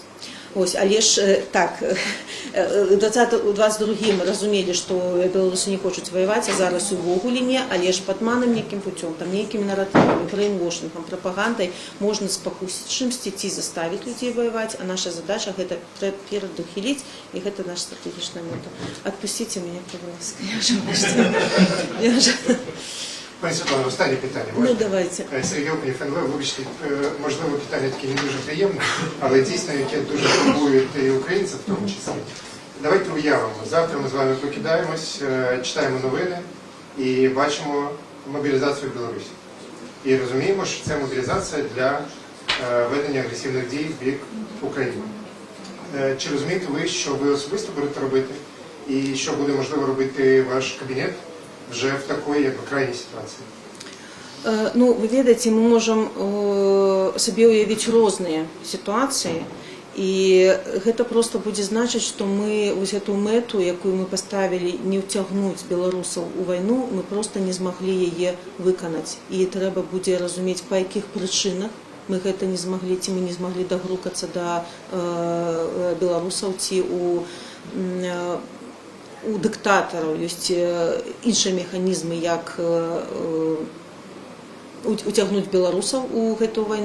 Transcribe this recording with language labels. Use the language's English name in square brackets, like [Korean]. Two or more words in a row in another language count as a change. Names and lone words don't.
[Belarusian] Але ж так, у 22-м разумелі, што беларусы не хочуць ваяваць, а зараз увогуле не, але ж падманым нейкім путём, там нейкімі наратывамі, брейнвошынгам, прапагандай можна спакусіць чымсьці ці заставіць людзей ваяваць, а наша задача гэта перадухіліць, і гэта наша стратэгічная мэта. Адпусціце мяне, [Ukrainian] пожалуйста, я вже... Пані Світлано, останнє питання. Ну, давайте. Сергій Окунєв, НВ, вибачте, можливо, питання таке не дуже приємне, але дійсно, яке дуже турбує і українців в тому числі. Давайте уявимо. Завтра ми з вами прокидаємось, читаємо новини і бачимо мобілізацію в Білорусі. І розуміємо, що це мобілізація для ведення агресивних дій в бік України. Чи розумієте ви, що ви особисто будете робити і що буде можливо робити ваш кабінет вже в такой, як в крайній ситуації? [Belarusian] Ну, вы ведаеце, мы можам сабе уявіць розныя сітуацыі, і гэта проста будзе значыць, што мы вось эту мэту, якую мы паставілі, не ўцягнуць беларусаў у вайну, мы проста не змаглі яе выканаць. І трэба будзе разумець, па якіх прычынах мы гэта не змаглі, ці мы не змаглі дагрукацца да беларусаў, ці у дыктатараў ёсць іншыя механізмы, як уцягнуць беларусаў у гэтую вайну.